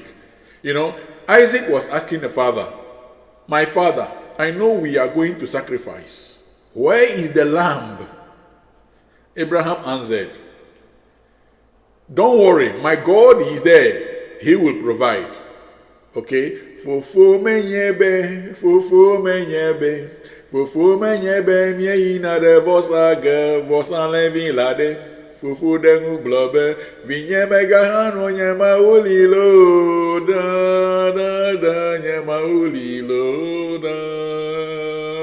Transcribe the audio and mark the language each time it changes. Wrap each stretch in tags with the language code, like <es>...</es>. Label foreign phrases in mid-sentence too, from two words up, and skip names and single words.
<en>You know, Isaac was asking the father, my father, I know we are going to sacrifice. Where is the lamb? Abraham answered, don't worry, my God is there. He will provide. Okay?</en> <ee>Fufu menyebe, fufu menyebe. Fufu menyebe miena de vosaga, vosanlevi lade. Fufu dengu blobe, vinyebe gahano nyema ulilo, da da da nyema ulilo, da.</ee>